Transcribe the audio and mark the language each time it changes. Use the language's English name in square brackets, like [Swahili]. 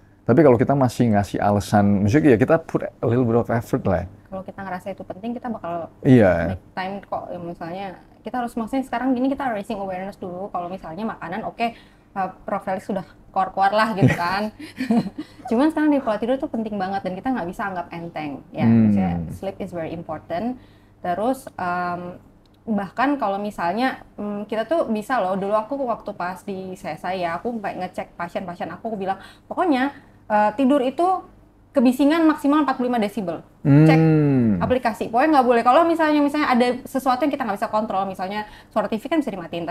[Indonesian] Tapi kalau kita masih ngasih alasan, maksudnya ya kita [English] put a little bit of effort [Indonesian] lah. Kalau kita ngerasa itu penting, kita bakal [English] make time [Indonesian] kok. Ya, misalnya kita harus, maksudnya sekarang gini kita [English] raising awareness [Indonesian] dulu. Kalau misalnya makanan Prof. Felix sudah keluar lah gitu kan. Cuman sekarang di pola tidur tuh penting banget dan kita nggak bisa anggap enteng ya. Maksudnya [English] sleep is very important. [Indonesian] Terus bahkan kalau misalnya kita tuh bisa loh, dulu aku waktu pas di saya aku ngecek pasien-pasien aku bilang pokoknya tidur itu kebisingan maksimal 45 desibel. Cek aplikasi. Pokoknya nggak boleh. Kalau misalnya ada sesuatu yang kita nggak bisa kontrol, misalnya suara TV kan bisa dimatiin.